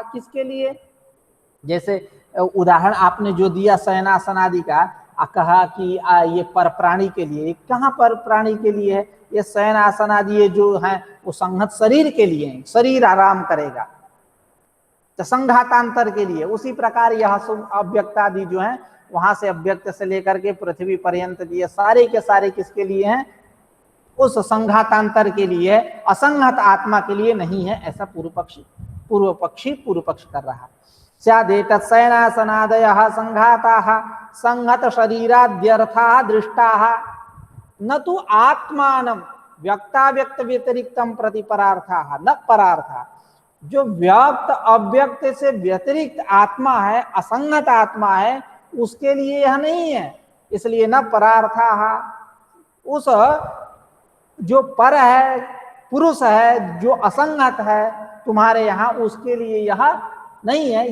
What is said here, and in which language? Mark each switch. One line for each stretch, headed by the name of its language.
Hindi: किसके लिए, जैसे उदाहरण आपने जो दिया शयनासन आदि का, कहा कि ये पर प्राणी के लिए, कहाँ पर प्राणी के लिए है, ये शयनासन आदि ये जो है वो संहत शरीर के लिए है, शरीर आराम करेगा, तो संघातांतर के लिए। उसी प्रकार यह अव्यक्त आदि जो है, वहां से अव्यक्त से लेकर के पृथ्वी पर्यंत दिए सारे के सारे किसके लिए हैं, उस संघातांतर के लिए, असंगत आत्मा के लिए नहीं है, ऐसा पूर्व पक्ष कर रहा है।
Sanskrit: स्यादेतत् शयनासनादयः संघाताः संहत शरीराद्यर्थाः दृष्टाः न तु आत्मानं व्यक्ताव्यक्त व्यतिरिक्तं प्रति परार्थाः न परार्थाः।
Hindi: जो व्यक्त अव्यक्त से व्यतिरिक्त आत्मा है, असंगत आत्मा है, उसके लिए यह नहीं है। इसलिए
Sanskrit: न परार्थाः,
Hindi: उस जो पर है, पुरुष है, जो असंगत है तुम्हारे यहाँ, उसके लिए यह नहीं है।